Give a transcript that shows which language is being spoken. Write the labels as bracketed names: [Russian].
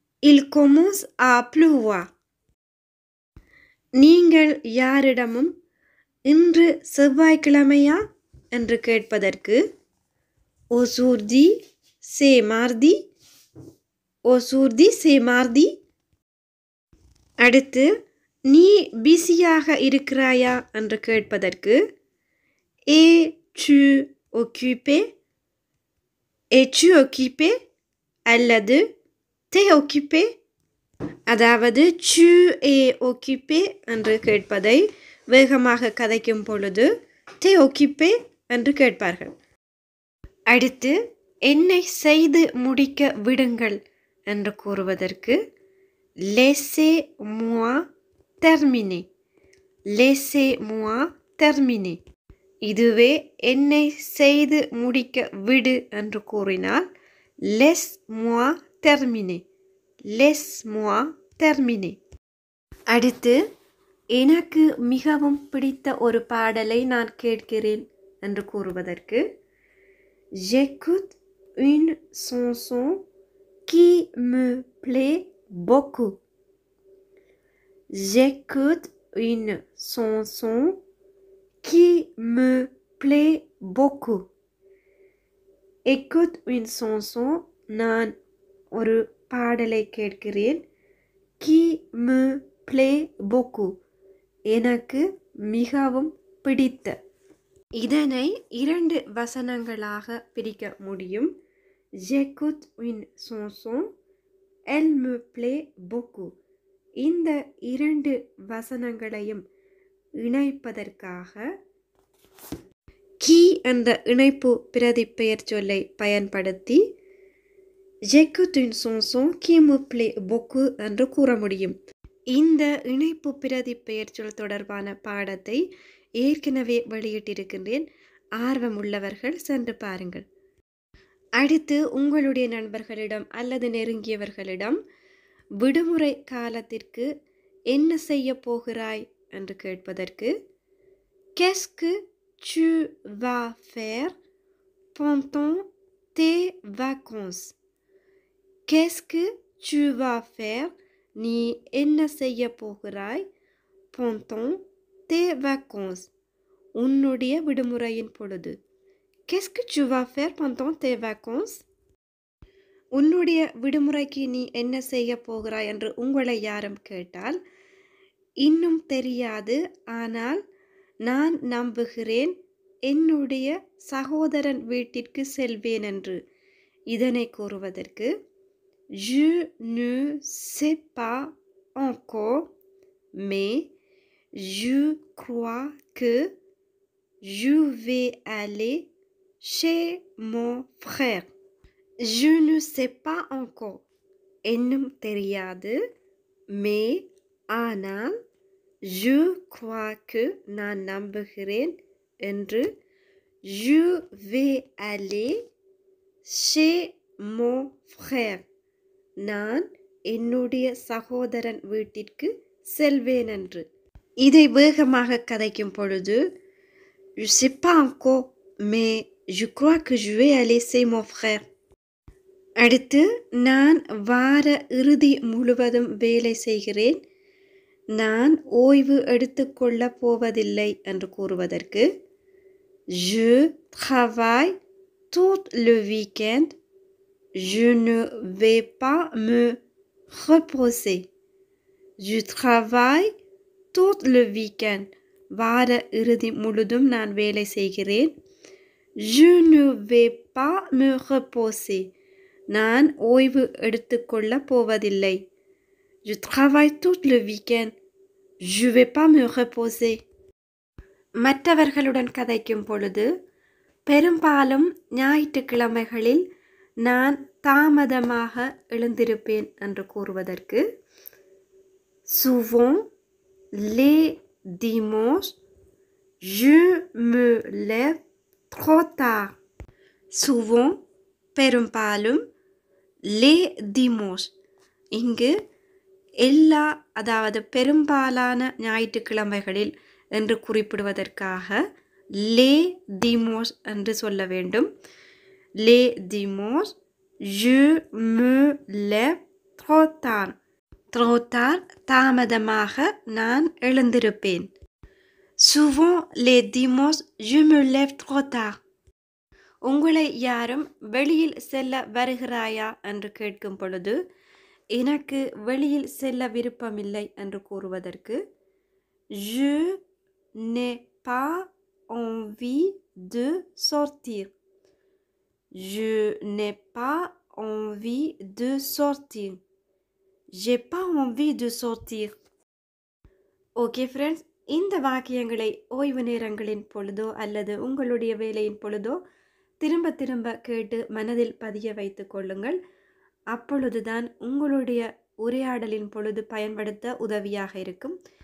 [French] Il commence à pleuvoir. [Tamil] நீங்கள் யாரிடமும் இன்று செவ்வாய்க்கிழமையா என்று கேட்பதற்கு [French] aujourd'hui c'est mardi. Aujourd'hui c'est mardi. [Tamil] அடுத்து நீ பிஸியாக இருக்கிறாயா என்று கேட்பதற்கு [French] es-tu occupé. Es-tu occupé அல்லது t'es occupé. [Tamil] அதாவது [French] tu es occupé [Tamil] என்று கேட்பதை வேகமாக கதைக்கும் பொழுது [French] t'es occupé [Tamil] என்று கேட்பார்கள். அடுத்து என்னை செய்து முடிக்க விடுங்கள் என்று கூறுவதற்கு [French] laissez-moi terminer. Laissez-moi terminer. [Tamil] இதுவே என்னை செய்து முடிக்க விடு என்று கூறினால் [French] laisse-moi terminer. Laisse-moi terminer. [Tamil] அடுத்து எனக்கு மிகவும் பிடித்த ஒரு பாடலை நான் கேட்கிறேன் என்று கூறுவதற்கு [French] j'écoute une chanson qui me plaît beaucoup. J'écoute une chanson qui me plaît beaucoup. Écoute une chanson [Tamil] நான் ஒரு பாடலை கேட்கிறேன் [French] qui me plaît beaucoup [Tamil] எனக்கு மிகவும் பிடித்த. இதனை 2 வசனங்களாக பிரிக்க முடியும். [French] j'écoute une chanson, elle me plaît beaucoup. [Tamil] இந்த 2 வசனங்களையும் இணைப்பதற்காக qui என்ற இணைப்பு பிரதிபெயர் சொல்லை பயன்படுத்தி [French] j'écoute une chanson qui me plaît beaucoup [Tamil] என்று கூற முடியும். இந்த இணைப்பு பிரதிபெயர் சொல் தொடர்பான பாடத்தை ஏற்கனவே வெளியிட்டிருக்கின்றேன். ஆர்வம் உள்ளவர்கள் சென்று பாருங்கள். அடுத்து உங்களுடைய நண்பர்களிடம் அல்லது நெருங்கியவர்களிடம் விடுமுறை காலத்திற்கு என்ன செய்ய போகிறாய் என்று கேட்பதற்கு [French] qu'est-ce que tu vas faire pendant tes vacances. Qu'est-ce que tu vas faire [Tamil] நீ என்ன செய்ய போகிறாய் [French] pendant tes vacances [Tamil] உன்னுடைய விடுமுறையின் பொழுது. [French] Qu'est-ce que tu vas faire pendant tes vacances. [Tamil] உன்னுடைய விடுமுறைக்கு நீ என்ன செய்ய போகிறாய் என்று உங்களை யாரும் கேட்டால் இன்னும் தெரியாது ஆனால் நான் நம்புகிறேன் என்னுடைய சகோதரன் வீட்டிற்கு செல்வேன் என்று. இதனை கூறுவதற்கு [French] je ne sais pas encore, mais je crois que je vais aller chez mon frère. Je ne sais pas encore. [Tamil] இன்னும் தெரியாது. [French] mais ஆனால் je crois que [Tamil] நான் நம்புகிறேன் என்று [French] je vais aller chez mon frère. [Tamil] நான் என்னுடைய சகோதரன் வீட்டிற்கு செல்வேன் என்று. இதை வேகமாக கதைக்கும் பொழுது [French] je sais pas encore, mais je crois que je vais aller chez mon frère. [Tamil] அடுத்து நான் வார இறுதி முழுவதும் வேலை செய்கிறேன், நான் ஓய்வு எடுத்துக்கொள்ள போவதில்லை என்று கூறுவதற்கு [French] je travaille tout le week-end, je ne vais pas me reposer. Je travaille tout le week-end. [Tamil] வார இறுதி முழுதும் நான் வேலை செய்கிறேன். [French] je ne vais pas me reposer. [Tamil] நான் ஓய்வு எடுத்துக்கொள்ள போவதில்லை. [French] je travaille tout le week-end. je vais pas me reposer. [Tamil] மற்றவர்களுடன் கதைக்கும் பொழுது பெரும்பாலும் ஞாயிற்றுக்கிழமைகளில் நான் தாமதமாக எழுந்திருப்பேன் என்று கூறுவதற்கு [French] souvent les dimanches je me lève trop tard. [Tamil] souvent பெரும்பாலும் [French] les dimanches [Tamil] இங்கு எல்லா அதாவது பெரும்பாலான ஞாயிற்றுக்கிழமைகளில் என்று குறிப்பிடுவதற்காக les dimanches என்று சொல்ல வேண்டும். [French] les dimanches je me lève trop tard. trop tard [Tamil] தாமதமாக நான் எழுந்திருப்பேன். [French] souvent les dimanches je me lève trop tard. [Tamil] உங்களை யாரும் வெளியில் செல்ல வருகிறாயா என்று கேட்கும் பொழுது எனக்கு வெளியில் செல்ல விருப்பமில்லை என்று கூறுவதற்கு [French] je n'ai pas envie de sortir. je n'ai pas envie de sortir. j'ai pas envie de sortir. [Tamil] Okay friends, இந்த வாக்கியங்களை ஓய்வு நேரங்களின் பொழுதோ அல்லது உங்களுடைய வேலையின் பொழுதோ திரும்ப திரும்ப கேட்டு மனதில் பதிய வைத்து கொள்ளுங்கள். அப்பொழுதுதான் உங்களுடைய உரையாடலின் பொழுது பயன்படுத்த உதவியாக இருக்கும்.